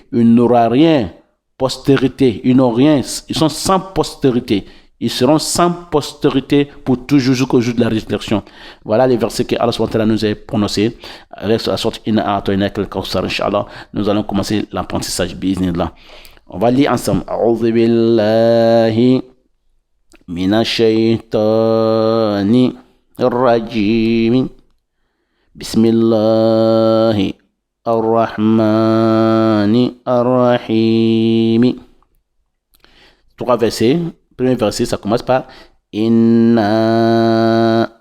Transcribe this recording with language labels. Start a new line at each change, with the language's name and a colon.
French: Il n'aura rien, postérité, ils n'ont rien, ils sont sans postérité. Ils seront sans postérité pour toujours jusqu'au jour de la résurrection. Voilà les versets que Allah nous a prononcés. Nous allons commencer l'apprentissage. On va lire ensemble.
Arabic: A'udhu billahi من الشيطان الرجيم بسم الله الرحمن الرحيم.
French: Trois versets. Premier verset, ça commence par Inna.